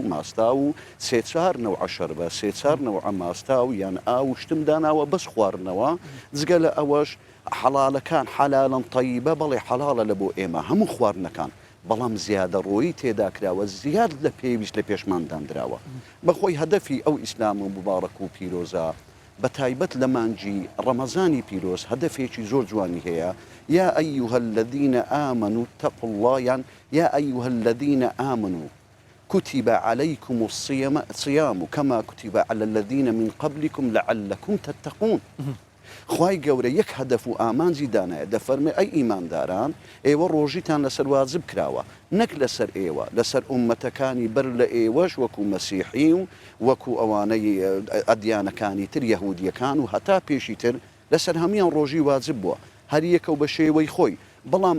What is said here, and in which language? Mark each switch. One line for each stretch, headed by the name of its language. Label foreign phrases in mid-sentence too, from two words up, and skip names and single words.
Central Kurdish: ماستا و 3-4 نەوع شەربە 3-4 نەوع ماستا و یان ئاو شتم داناوە بەس خواردنەوە جگە لە ئەوەش حەڵالەکان
Arabic: حەلالەن تەیبە
Central Kurdish: بەڵێ حەڵالە لە بۆ ئێمە هەموو خواردنەکان بەڵام زیادە ڕۆیی تێدا کراوە زیاد لە پێویست لە پێشماندانراوە بەخۆی هەدەفی ئەو ئیسلام و مبارەک و پیرۆزە بە تایبەت لە مانجی ڕەمەزانی پیرۆز هەدەفێکی زۆر جوانی هەیە
Arabic: یا ئەیها الذین آمنوا اتقوا الله یان یا ئەیها الذین آمنوا كتب عليكم الصيام كما كتب على الذين من قبلكم لعلكم تتقون
Central Kurdish: خوای گەورە یەک هەدەف و ئامانجی دانایە دەفەرمێ ئەی ئیمانداران ئێوە ڕۆژیتان لەسەر واجب کراوە نەک لەسەر ئێوە لەسەر ئومەتەکانی بەر لە ئێوەش وەکو مەسیحی و وەکو ئەوانەی ئەدیانەکانی تر یەهودیەکان و هەتا پێشی تر لەسەر هەمیان ڕۆژی واجب بووە هەر یەکە و بە شێوەی خۆی بەڵام